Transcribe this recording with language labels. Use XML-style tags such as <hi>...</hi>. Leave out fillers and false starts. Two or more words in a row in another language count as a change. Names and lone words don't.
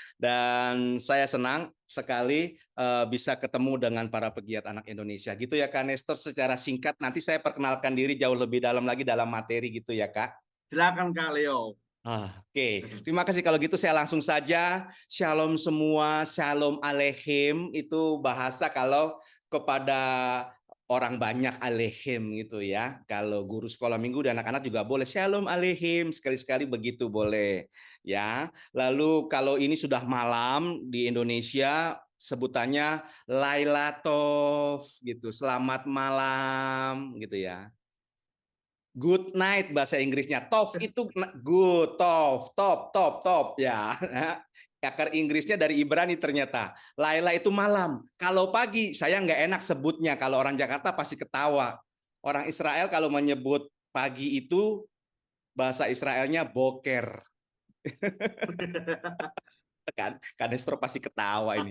<id>Dan saya senang sekali bisa ketemu dengan para pegiat anak Indonesia. Gitu ya Kak Nestor, secara singkat nanti saya perkenalkan diri jauh lebih dalam lagi dalam materi gitu ya Kak. Silakan Kak Leo. Oke, terima kasih. Kalau gitu saya langsung saja. Shalom semua,</id> <he>שלום עליכם,</he> <id>itu bahasa kalau kepada orang banyak aleichem gitu ya. Kalau guru sekolah minggu dan anak-anak juga boleh</id> <he>שלום עליכם,</he> <id>sekali-sekali begitu boleh ya. Lalu kalau ini sudah malam di Indonesia, sebutannya Lailatov gitu, selamat malam gitu ya.</id> <en>Good night</en> <id>bahasa Inggrisnya. Tov itu good, tov, top, top, top ya. Akar Inggrisnya dari Ibrani ternyata. Laila itu malam. Kalau pagi saya nggak enak sebutnya. Kalau orang Jakarta pasti ketawa. Orang Israel kalau menyebut pagi itu bahasa Israelnya boker. Kan Nestor pasti ketawa ini.</id>